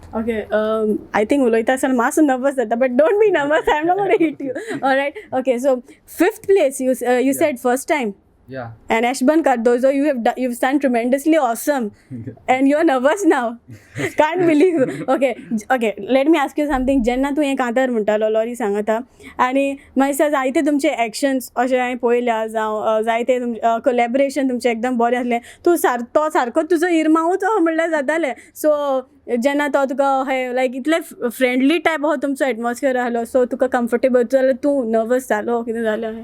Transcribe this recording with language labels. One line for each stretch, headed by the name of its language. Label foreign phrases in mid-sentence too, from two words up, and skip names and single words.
English: Okay, I think
Konkani: उलोयता आसतना मातसो
English: nervous जाता but don't be nervous, I'm not going to hit you. Alright, okay, so 5th place you said first time. Yeah. And Ashban Cardozo, you've done tremendously awesome, and you're nervous now. Can't believe. Okay. Let me ask you something.
Konkani: जेन्ना तूं हें कांतार म्हणटालो लॉरी सांगता आनी मागीर जायते तुमचे एक्शन्स अशें हांवें पळयल्या जावं जायते कोलॅबरेशन तुमचें एकदम बरें आसलें तूं सारको तुजो इरमाऊच म्हणल्यार जातालें सो जेन्ना तो तुका हे लायक इतले फ्रेंडली टायप हो तुमचो एटमॉस्फियर आहलो सो तुका कम्फर्टेबल जाल्यार तूं नर्वस जालो कितें जालें